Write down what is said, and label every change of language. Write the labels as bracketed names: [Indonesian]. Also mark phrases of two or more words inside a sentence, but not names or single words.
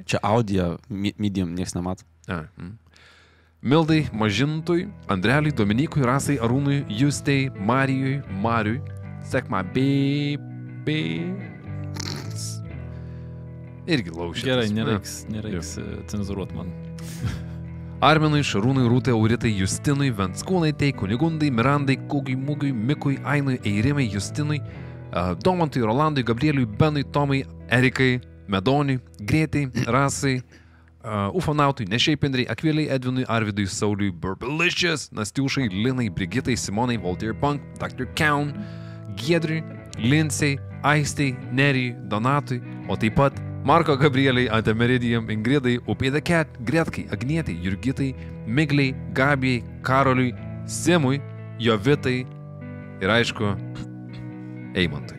[Lithuanian] Čia audio, medium, nieks nemato. Mildai, Mažintui, Andreliui, Dominikui, Rasai, Arūnui, Justei, Marijui, Mariui, sekma irgi laušė. Gerai, nereiks cenzuruot man. Arminui, Šarūnui, Rūtai, Auritai, Justinui, Venckūnaitei, Kunigundai, Mirandai, Kūgiui, Mūgiui, Mikui, Ainui, Eirimai, Justinui, Domantui, Rolandui, Gabrieliui, Benui, Tomai, Erikai, Medoniui, Grėtai, Rasai, Ufonautui, Nešeipindrai, Akviliai, Edvinui, Arvidui, Sauliui, Burbalicious, Nastiušai, Linai, Brigitai, Simonai, Voltaire Punk, Dr. Kaun, Giedriui, Linsei, Aistei, Nerijui, Donatui, o taip pat Marko Gabrieliai, Antemeridijam, Ingridai, Upė the Cat, Gretkai, Agnietai, Jurgitai, Migliai, Gabijai, Karoliui, Simui, Jovitai ir aišku, Eimantui.